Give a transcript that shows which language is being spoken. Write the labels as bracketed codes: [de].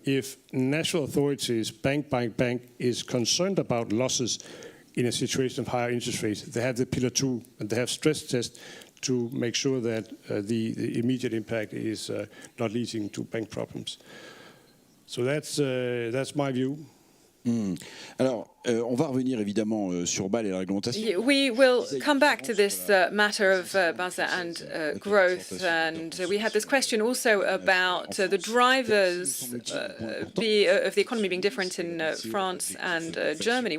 [en] If national authorities, bank by bank, is concerned about losses in a situation of higher interest rates, they have the Pillar 2 and they have stress tests to make sure that the immediate impact is not leading to bank problems. So that's my view. [fr] Alors, on va revenir évidemment sur Bâle et la réglementation. [en] We will come back to this matter of Basel and growth, and we had this question also about the drivers of the economy being different in France and Germany.